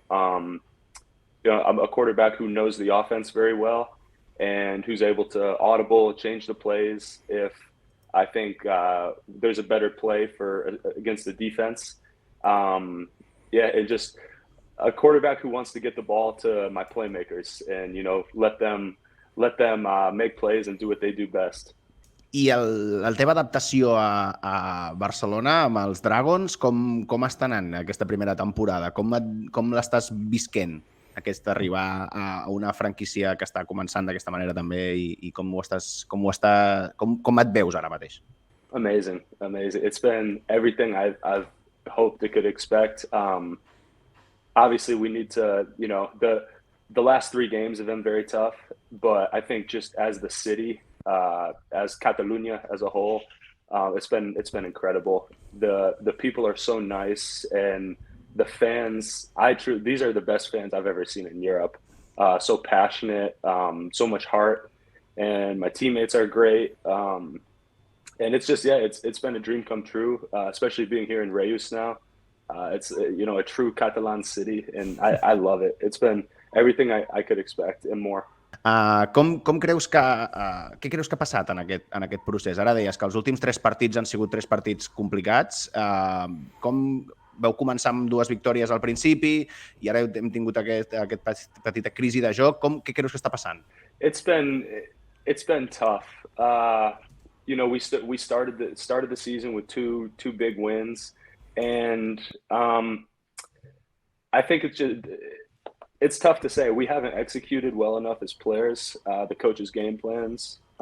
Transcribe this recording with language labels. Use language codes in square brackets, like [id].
[en] I'm a quarterback who knows the offense very well and who's able to audible, change the plays if I think there's a better play against the defense. And just a quarterback who wants to get the ball to my playmakers and, let them make plays and do what they do best. [ca] I la teva adaptació a Barcelona amb els Dragons, com està anant aquesta primera temporada? Com l'estàs visquent, arribar a una franquícia que està començant d'aquesta manera també, i com et veus ara mateix? [en] Amazing. It's been everything I've hoped it could expect. Obviously, we need to, the last 3 games have been very tough, but I think just as the city, as Catalunya as a whole, it's been incredible. The people are so nice, and the fans, these are the best fans I've ever seen in Europe. So passionate, so much heart, and my teammates are great. And it's just, it's been a dream come true, especially being here in Reus now. It's, a true Catalan city, and I love it. It's been everything I could expect and more. [ca] Què creus que ha passat en aquest procés? Ara deies que els últims 3 partits han sigut 3 partits complicats. Com veu començar amb 2 victòries al principi i ara hem tingut aquest petita crisi de joc? Què creus que està passant? [en] It's It's been tough. We started the season with two big wins, and I think it's tough to say. We haven't executed well enough as players, the coach's game plans.